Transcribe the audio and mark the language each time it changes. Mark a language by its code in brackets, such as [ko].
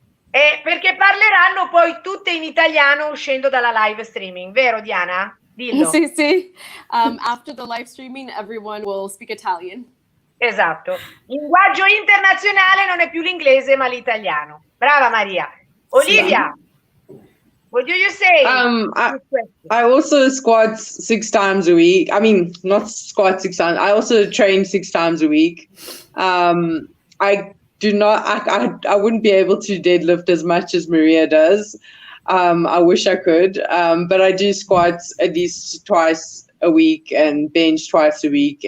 [it] Perché parleranno poi tutte in italiano uscendo dalla live streaming, vero Diana? Dillo. Sì, sì. [en] After the live streaming, everyone will speak Italian. [it] Esatto. Linguaggio internazionale non è più l'inglese, ma l'italiano. [en] Brava Maria. Olivia, what do you say? I also squat 6 times a week. I mean, not squat 6 times. I also train 6 times a week. I do not. I wouldn't be able to deadlift as much as Maria does. I wish I could, but I do squat at least twice a week and bench twice a week.